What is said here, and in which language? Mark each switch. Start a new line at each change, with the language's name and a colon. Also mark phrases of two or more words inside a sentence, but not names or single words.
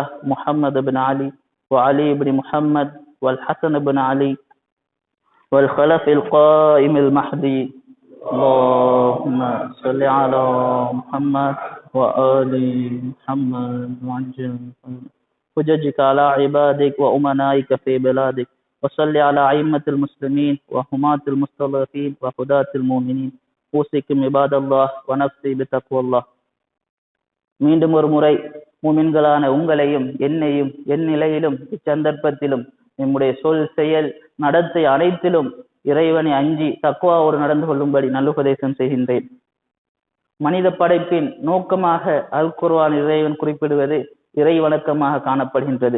Arabic: محمد بن علي وعلي بن محمد والحسن بن علي والخلف القائم المهدي اللهم صل على محمد وآل محمد وعجل حججك على عبادك وأمنائك في بلادك وصل على أئمة المسلمين وحماة المستضعفين وهداة المؤمنين أوصيكم عباد الله ونفسي بتقوى الله.
Tamil: மீண்டும் ஒரு முறை முமின்களான உங்களையும் என்னையும் என் நிலையிலும் இச்சந்தர்ப்பத்திலும் நம்முடைய சொல் செயல் நடத்தை அனைத்திலும் இறைவனை அஞ்சி தக்வாவோடு நடந்து கொள்ளும்படி நல்லுபதேசம் செய்கின்றேன். மனித படைப்பின் நோக்கமாக அல் குர்ஆன் இறைவன் குறிப்பிடுவது இறை வணக்கமாக காணப்படுகின்றது.